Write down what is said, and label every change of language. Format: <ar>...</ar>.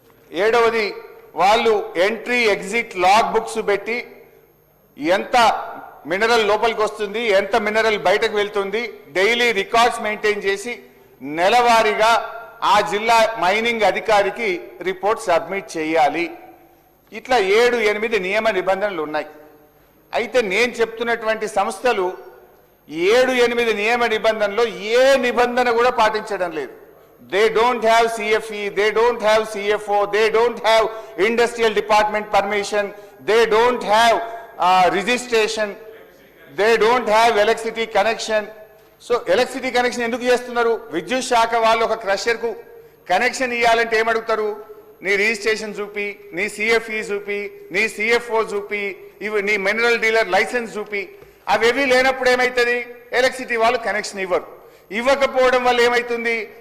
<te>7వది వాళ్ళు entry exit log books పెట్టి ఎంత మినరల్ లోపలికి వస్తుంది, ఎంత మినరల్ బయటకు వెళ్తుంది, డైలీ రికార్డ్స్ మెయింటైన్ చేసి నెలవారీగా ఆ జిల్లా మైనింగ్ అధికారికి రిపోర్ట్ సబ్మిట్ చేయాలి. ఇట్లా 7-8 నియమ నిబంధనలు ఉన్నాయి. అయితే నేను చెప్తున్నటువంటి సంస్థలు 7-8 నియమ నిబంధనలో ఏ నిబంధన కూడా పాటించడం లేదు.</te> <en>They don't have CFE, they don't have CFO, they don't have industrial department permission, they don't have registration, they don't have electricity connection.</en> <te>So electricity connection ఎందుకు చేస్తున్నారు? విద్యుత్ శాఖ వాళ్ళు ఒక క్రషర్ కు కనెక్షన్ ఇవ్వాలంటే ఏమడుగుతారు? నీ రిజిస్ట్రేషన్ చూపి, నీ CFE చూపి, నీ CFO చూపి, ఇవి నీ మినరల్ డీలర్ లైసెన్స్ చూపి. అవేవి లేనప్పుడు ఏమవుతుంది? ఎలక్ట్రిసిటీ వాళ్ళు కనెక్షన్ ఇవ్వరు. ఇవ్వకపోవడం వల్ల ఏమవుతుంది?</te>